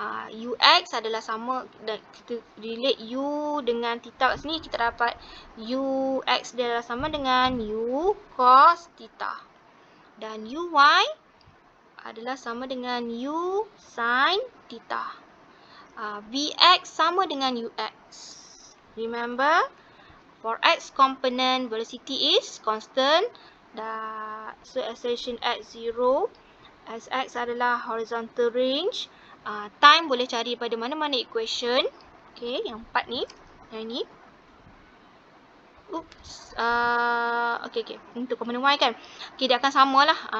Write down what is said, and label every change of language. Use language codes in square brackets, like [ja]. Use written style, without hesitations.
[ms] UX adalah sama dan kita relate U dengan theta kat sini, kita dapat UX dia adalah sama dengan U cos theta. Dan UY adalah sama dengan U sin theta. VX sama dengan UX. [en] Remember, for X component, velocity is constant. So assertion X 0. [ms] SX adalah horizontal range. Time boleh cari pada mana-mana equation. Okay, yang 4 ni. Yang ni. Oops. Okay. Untuk komponen Y kan. Okay, dia akan samalah.